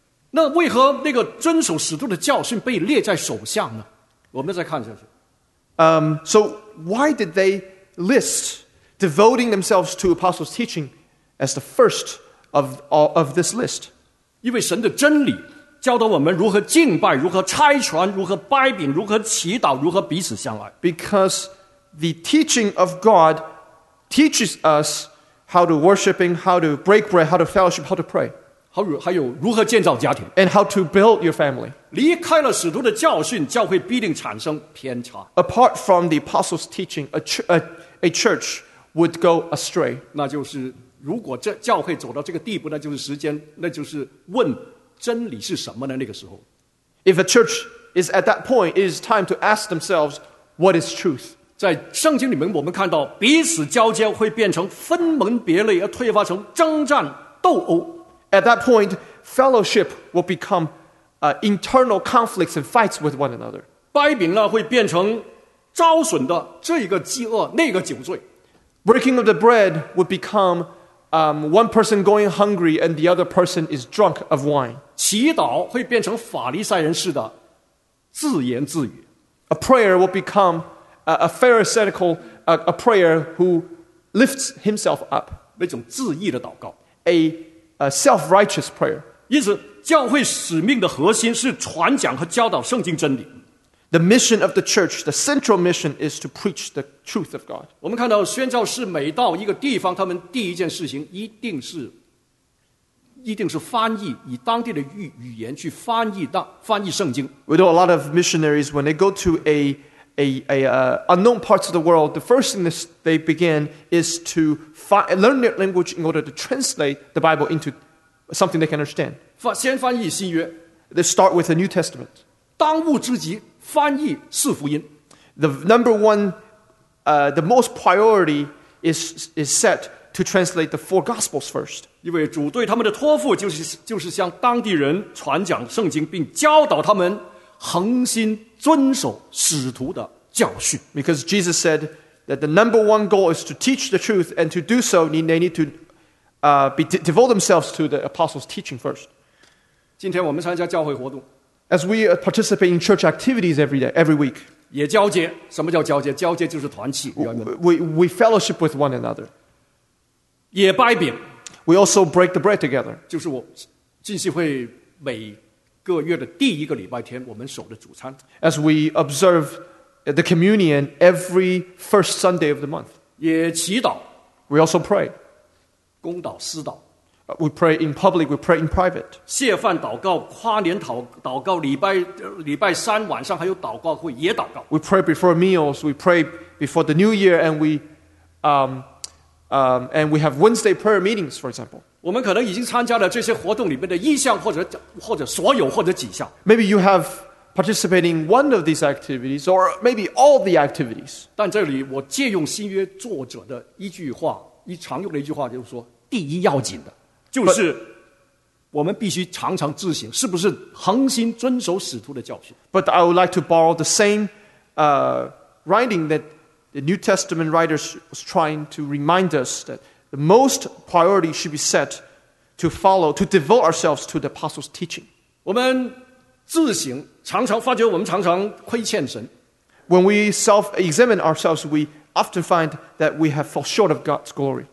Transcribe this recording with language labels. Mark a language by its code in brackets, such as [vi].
[zh] 那为何那个遵守使徒的教训被列在首项呢？我们再看下去。 [en] So why did they list? Devoting themselves to apostles' teaching as the first of this list. [zh] 因为神的真理教导我们如何敬拜，如何拆传，如何掰饼，如何祈祷，如何彼此相爱。 [en] Because the teaching of God teaches us how to worship, how to break bread, how to fellowship, how to pray. [zh] 还有如何建造家庭。 [en] And how to build your family. [zh] 离开了使徒的教训，教会必定产生偏差。 [en] Apart from the apostles' teaching, a church... would go astray. [zh] 那就是如果这教会走到这个地步，那就是时间，那就是问真理是什么呢？那个时候 [en] ，If a church is at that point, it is time to ask themselves, what is truth? [zh] 在圣经里面，我们看到彼此交接会变成分门别类，而退化成征战斗殴。 [en] At that point, fellowship will become internal conflicts and fights with one another. [zh] 掰饼呢会变成遭损的这个饥饿，那个酒醉。 [en] Breaking of the bread would become one person going hungry and the other person is drunk of wine. [zh] 祈祷会变成法利赛人似的自言自语。 [en] A prayer will become a pharisaical a prayer who lifts himself up. [zh] 那种自义的祷告。 [en] A self-righteous prayer. [zh] 因此教会使命的核心是传讲和教导圣经真理。 [en] The mission of the church, the central mission, is to preach the truth of God. [zh] 我们看到宣教士每到一个地方，他们第一件事情一定是翻译，以当地的语言去翻译圣经。 [en] We know a lot of missionaries when they go to unknown parts of the world, the first thing that they begin is to learn their language in order to translate the Bible into something they can understand. [zh] 先翻译新约。 [en] They start with the New Testament. [zh] 当务之急。翻译四福音。 [en] The number one, the most priority is set to translate the four gospels first. [zh] 因为主对他们的托付就是向当地人传讲圣经，并教导他们恒心遵守使徒的教训。 [en] Because Jesus said that the number one goal is to teach the truth, and to do so, they need to devote themselves to the apostles' teaching first. [zh] 今天我们参加教会活动。 [en] As we participate in church activities every day, every week, [zh] 也交接。什么叫交接？交接就是团契。 [en] We fellowship with one another. [zh] 也掰饼。 [en] We also break the bread together. [zh] 就是我浸信会每个月的第一个礼拜天，我们守的主餐。 [en] As we observe the communion every first Sunday of the month. [zh] 也祈祷。 [en] We also pray. [zh] 公祷私祷。 [en] We pray in public, we pray in private. [zh] 谢饭祷告，跨年祷告，礼拜三晚上还有祷告会，也祷告。 [en] We pray before meals, we pray before the new year, and we have Wednesday prayer meetings, for example. [zh] 我们可能已经参加了这些活动里面的一项或者所有或者几项。 [en] Maybe you have participated in one of these activities, or maybe all the activities. [zh] 但这里我借用新约作者的一句话，一常用的一句话，就是说第一要紧的。就是我们必须常常自省，是不是恒心遵守使徒的教训。 [en] But I would like to borrow the same writing that the New Testament writers was trying to remind us that the most priority should be set to follow, to devote ourselves to the apostles' teaching. [zh] 我们自省，常常发觉我们常常亏欠神。 [en] When we self-examine ourselves, we often find that we have fall short of God's glory.